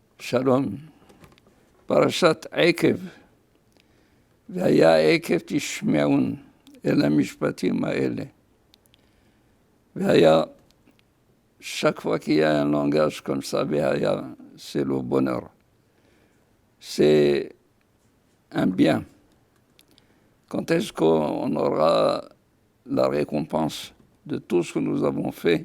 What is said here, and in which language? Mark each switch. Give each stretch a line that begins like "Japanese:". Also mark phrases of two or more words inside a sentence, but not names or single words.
Hebrew: שלום, פרשת עקב, והיה עקב תשמעון אל המשפטים האלה. והיה,
French: chaque fois qu'il y a un langage comme ça, והיה, c'est le bonheur. C'est un bien. Quand est-ce qu'on aura la récompense de tout ce que nous avons fait?